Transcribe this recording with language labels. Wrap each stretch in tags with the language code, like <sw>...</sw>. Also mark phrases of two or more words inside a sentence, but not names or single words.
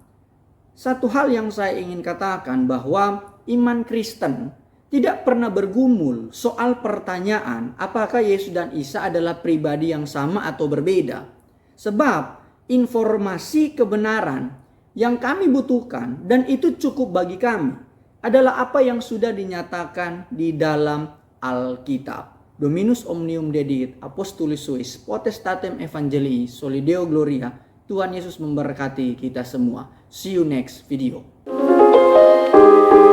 <id>Satu hal yang saya ingin katakan bahwa iman Kristen tidak pernah bergumul soal pertanyaan apakah Yesus dan Isa adalah pribadi yang sama atau berbeda. Sebab informasi kebenaran yang kami butuhkan dan itu cukup bagi kami adalah apa yang sudah dinyatakan di dalam Alkitab.</id> <la>Dominus omnium dedit, apostolis suis, potestatem evangelii, solideo gloria.</la> <id>Tuhan Yesus memberkati kita semua.</id> <en>See you next video.</en>